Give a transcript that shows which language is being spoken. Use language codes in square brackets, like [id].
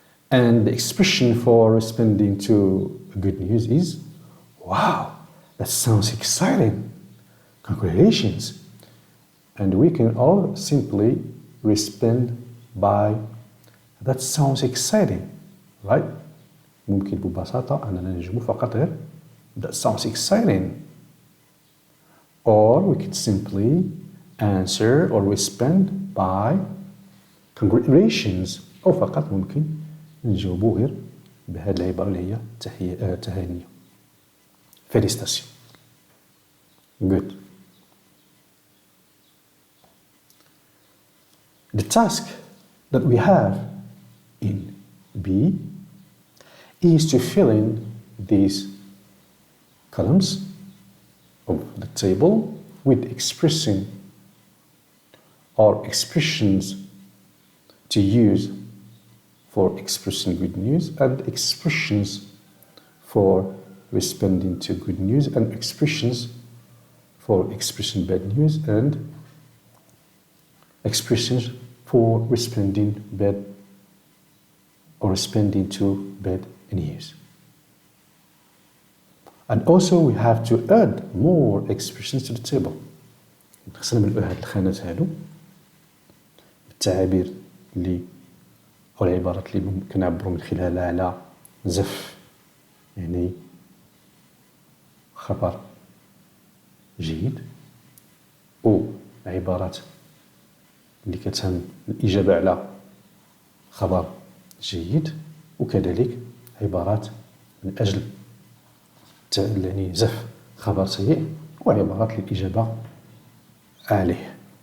[en] And the expression for responding to good news is wow, that sounds exciting. Congratulations. And we can all simply respond by that sounds exciting. Right? [ar] ممكن ببساطة أننا نجمع فقط غير [en] that sounds exciting. Or we could simply answer or respond by congratulations. [ar] أو فقط ممكن نجاوبوا غير بهذه العبارة اللي هي تهانية. [fr] Félicitations. Good. [en] The task that we have in B is to fill in these columns of the table with expressing or expressions to use for expressing good news and expressions for responding to good news and expressions for expressing bad news and expressions for responding bad or responding to bad news. And also we have to add more expressions to the table. [ar] نقسم هاد الخانات هادو بالتعابير اللي أو العبارات اللي ممكن نعبروا من خلالها على زف، يعني خبر جيد، أو عبارات اللي كتهم الإجابة على خبر جيد، وكذلك عبارات من أجل يعني زف خبر سيء، وعبارات للإجابة عليه.